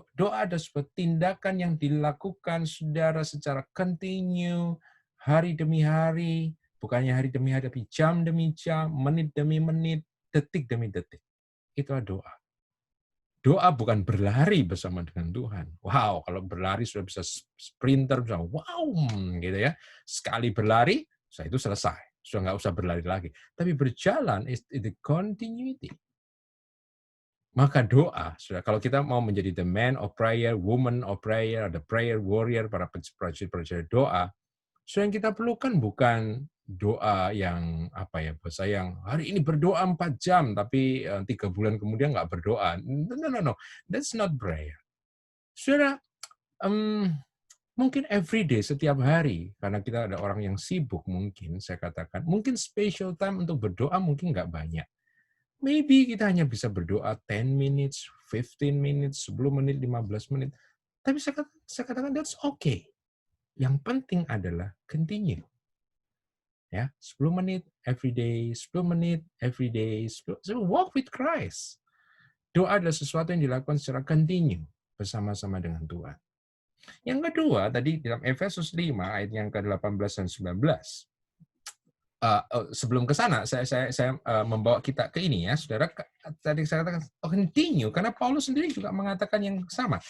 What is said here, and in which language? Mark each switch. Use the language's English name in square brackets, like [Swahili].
[Indonesian] Doa adalah sebuah tindakan yang dilakukan saudara secara kontinu, hari demi hari, bukannya hari demi hari, tapi jam demi jam, menit demi menit, detik demi detik. Itulah doa. Doa bukan berlari bersama dengan Tuhan. Wow, kalau berlari sudah bisa sprinter, bisa wow, gitu ya. Sekali berlari, saya itu selesai. Sudah nggak usah berlari lagi. Tapi berjalan [English] is the continuity. [Indonesian] Maka doa, sudah kalau kita mau menjadi [English] the man of prayer, woman of prayer, the prayer warrior, [Indonesian] para prajurit doa, so yang kita perlukan bukan doa yang apa ya, bahasa yang hari ini berdoa 4 jam, tapi 3 bulan kemudian nggak berdoa. [English] No. That's not prayer. [Indonesian] Saudara, mungkin every day, setiap hari, karena kita ada orang yang sibuk mungkin, saya katakan, mungkin special time untuk berdoa mungkin nggak banyak. Maybe kita hanya bisa berdoa 10 minutes, 15 minutes, 10 menit, 15 menit. Tapi saya katakan [English] that's okay. [Indonesian] Yang penting adalah continue. Ya, 10 menit every day, 10 menit every day, [English] so walk with Christ. [Indonesian] Doa adalah sesuatu yang dilakukan secara continue bersama-sama dengan Tuhan. Yang kedua, tadi dalam Efesus 5 ayat yang ke-18 dan 19. Sebelum ke sana, saya membawa kita ke ini ya, saudara. Tadi saya katakan continue, karena Paulus sendiri juga mengatakan yang sama.